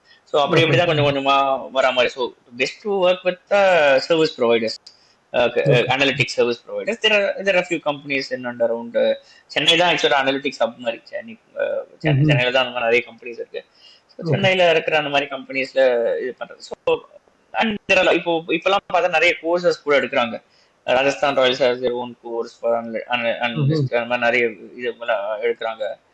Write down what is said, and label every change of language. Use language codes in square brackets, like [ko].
[en] so [ta] அப்படிதான் கொஞ்சம் கொஞ்சமா வர மாதிரி. [en] So best to work with service providers, analytics service providers. there are a few companies in and around Chennai [ta] தான் ஆக்சுவலா அனலிட்டிக்ஸ் ஹப் மாதிரி. சென்னையில தான் அந்த மாதிரி நிறைய கம்பெனிஸ் இருக்கு. சென்னையில இருக்கிற அந்த மாதிரி கம்பெனிஸ்ல இது பண்றது. ஸோ அண்ட் இப்பெல்லாம் பார்த்தா நிறைய கோர்சஸ் கூட எடுக்கிறாங்க. [en] Rajasthan Royals has their own course for analyst, [ta] அந்த மாதிரி நிறைய இது எடுக்கிறாங்க.